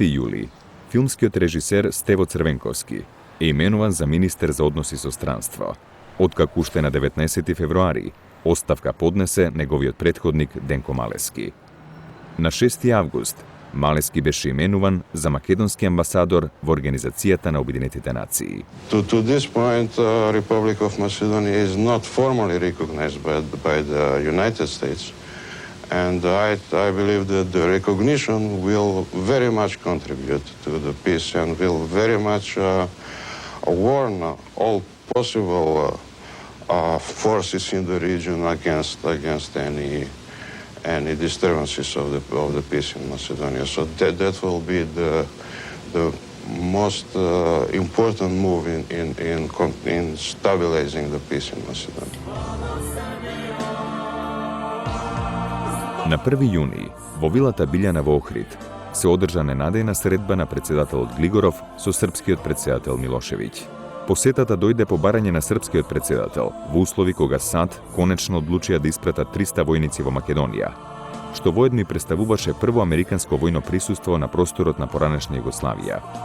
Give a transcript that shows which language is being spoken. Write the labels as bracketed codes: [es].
[mk] јули, филмскиот режисер Стево Црвенковски е именуван за министер за односи со странство, откако уште на 19. февруари оставка поднесе неговиот претходник Денко Малески. На 6. август Малески беше именуван за македонски амбасадор во Организацијата на Обединетите нации. [en] To this point, Republic of Macedonia is not formally recognized by the United States. And I believe that the recognition will very much contribute to the peace and will very much warn all possible forces in the region against any disturbances of the peace in Macedonia. So that will be the most important move in stabilizing the peace in Macedonia. [mk] На 1. јуни, во вилата Билјана во Охрид, се одржа ненадејна средба на председателот Глигоров со српскиот председател Милошевиќ. Посетата дојде по барање на српскиот председател во услови кога САД конечно одлучија да испратат 300 војници во Македонија, што воедно и представуваше прво американско војно присуство на просторот на поранешна Југославија.